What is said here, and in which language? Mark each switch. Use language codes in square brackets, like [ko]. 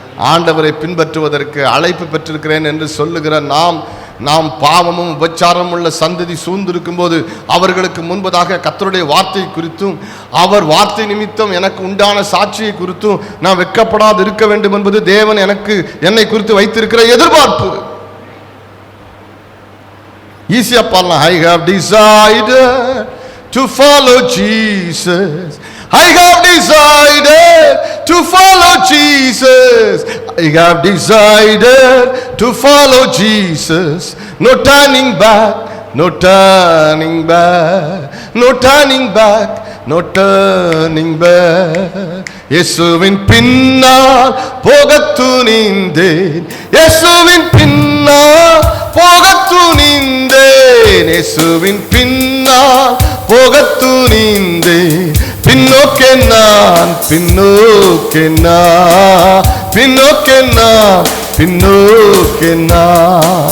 [ta] ஆண்டவரை பின்பற்றுவதற்கு அழைப்பு பெற்றிருக்கிறேன் என்று சொல்லுகிற நாம் பாவமும் உபச்சாரமும் உள்ள சந்ததி சூழ்ந்திருக்கும் போது அவர்களுக்கு முன்பதாக கர்த்தருடைய வார்த்தை குறித்தும் அவர் வார்த்தை நிமித்தம் எனக்கு உண்டான சாட்சியை குறித்தும் நான் வெட்கப்படாது இருக்க வேண்டும் என்பது தேவன் என்னை குறித்து வைத்திருக்கிற எதிர்பார்ப்பு. ஈஸியா பாடலாம். [en] I have decided to follow Jesus. I have decided to follow Jesus. I have decided to follow Jesus. No turning back, no turning back, no turning back, no turning back. [ta] இயேசுவின் பின்னால் போகத் துணிந்தேன், இயேசுவின் பின்னால் போகத் துணிந்தேன், இயேசுவின் பின்னால் போகத் துணிந்தேன். பின்னோக்கே நான், பின்னோக்கே நான், பின்னோக்கே நான், பின்னோக்கே நான்.